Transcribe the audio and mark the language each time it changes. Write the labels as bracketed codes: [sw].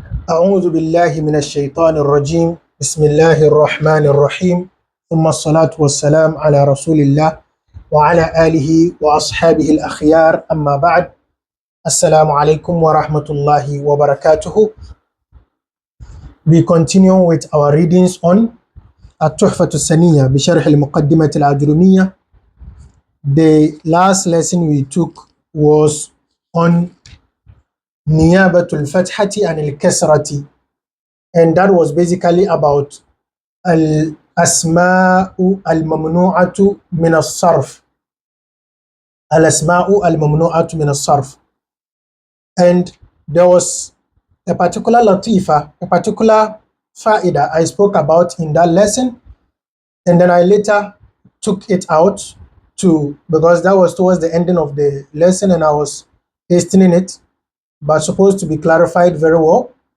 [ar] أعوذ بالله من الشيطان الرجيم. بسم الله الرحمن الرحيم. ثم الصلاة والسلام على رسول الله وعلى آله وأصحابه الأخيار. أما بعد، السلام عليكم ورحمة الله وبركاته. [en] We continue with our readings on التحفة السنية بشرح المقدمة الآجرومية. The last lesson we took was on نيابة الفتحة عن الكسرة, and that was basically about الأسماء الممنوعة من الصرف. [ar] الأسماء الممنوعة من الصرف. [en] And there was a particular latifa, a particular faida I spoke about in that lesson, and then I later took it out because that was towards the ending of the lesson and I was hastening it, but supposed to be clarified very well.